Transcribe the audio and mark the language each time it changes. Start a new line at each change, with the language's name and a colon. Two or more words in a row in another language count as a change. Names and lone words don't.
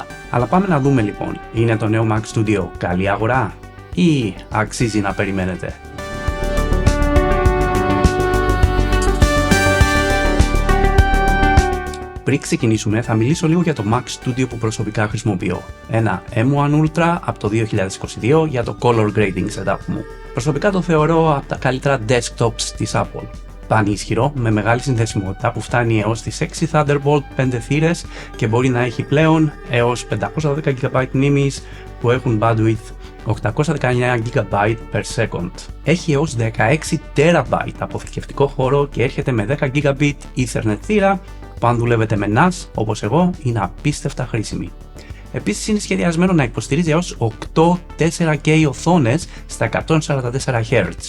Greek: Αλλά πάμε να δούμε λοιπόν, είναι το νέο Mac Studio καλή αγορά ή αξίζει να περιμένετε? Πριν ξεκινήσουμε, θα μιλήσω λίγο για το Mac Studio που προσωπικά χρησιμοποιώ. Ένα M1 Ultra από το 2022 για το
English: color grading setup
Greek: μου. Προσωπικά το θεωρώ από τα καλύτερα desktops της Apple. Πανίσχυρο, με μεγάλη συνδεσιμότητα που φτάνει έως τις 6 Thunderbolt 5 θύρες και μπορεί να έχει πλέον έως 512 GB μνήμης που έχουν
English: bandwidth 819 GB per second.
Greek: Έχει έως 16 TB αποθηκευτικό χώρο και έρχεται με 10 GB Ethernet θύρα που αν δουλεύετε με NAS όπως εγώ είναι απίστευτα χρήσιμη. Επίσης είναι σχεδιασμένο να υποστηρίζει έως 8 4K οθόνες στα 144 Hz.